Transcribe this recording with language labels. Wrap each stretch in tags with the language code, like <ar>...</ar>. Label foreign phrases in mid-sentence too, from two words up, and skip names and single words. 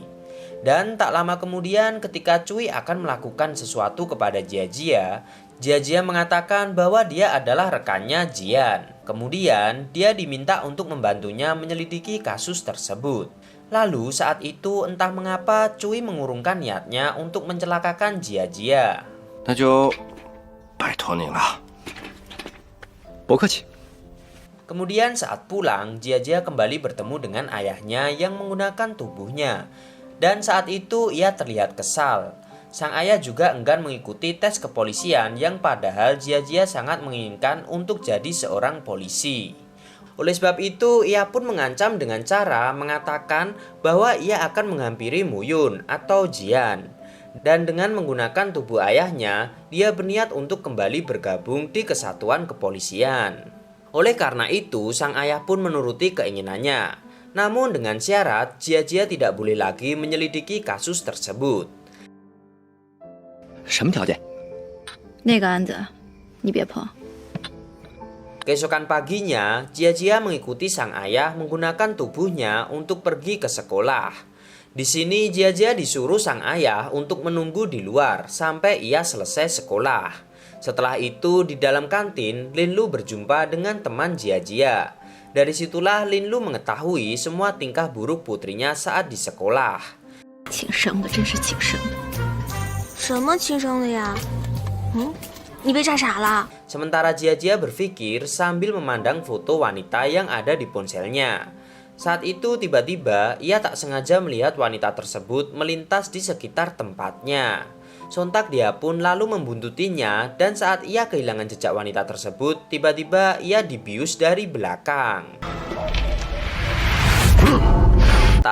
<id>Dan tak lama kemudian ketika Cui akan melakukan sesuatu kepada Jia mengatakan bahwa dia adalah rekannya Jian. Kemudian dia diminta untuk membantunya menyelidiki kasus tersebut. Lalu saat itu entah mengapa Cui mengurungkan niatnya untuk mencelakakan Jia.</id> <zh>那就拜托你了。不客气。</zh> <id>Kemudian saat pulang, Jia kembali bertemu dengan ayahnya yang menggunakan tubuhnya. Dan saat itu ia terlihat kesal. Sang ayah juga enggan mengikuti tes kepolisian yang padahal Jia sangat menginginkan untuk jadi seorang polisi. Oleh sebab itu, ia pun mengancam dengan cara mengatakan bahwa ia akan menghampiri Muyun atau Jian. Dan dengan menggunakan tubuh ayahnya, dia berniat untuk kembali bergabung di kesatuan kepolisian. Oleh karena itu, sang ayah pun menuruti keinginannya. Namun dengan syarat, Jia tidak boleh lagi menyelidiki kasus tersebut.</id> <zh>什么条件？那个案子，你别碰。</zh> <id>Keesokan paginya, Jia mengikuti sang ayah menggunakan tubuhnya untuk pergi ke sekolah. Di sini Jia disuruh sang ayah untuk menunggu di luar sampai ia selesai sekolah. Setelah itu di dalam kantin, Linlu berjumpa dengan teman Jia. Dari situlah Linlu mengetahui semua tingkah buruk putrinya saat di sekolah.</id> <zh>亲生的，真是亲生的。什么亲生的呀？你被炸傻了？</zh> <id>Sementara Jia berpikir sambil memandang foto wanita yang ada di ponselnya. Saat itu tiba-tiba ia tak sengaja melihat wanita tersebut melintas di sekitar tempatnya. Sontak dia pun lalu membuntutinya dan saat ia kehilangan jejak wanita tersebut, tiba-tiba ia dibius dari belakang.</id>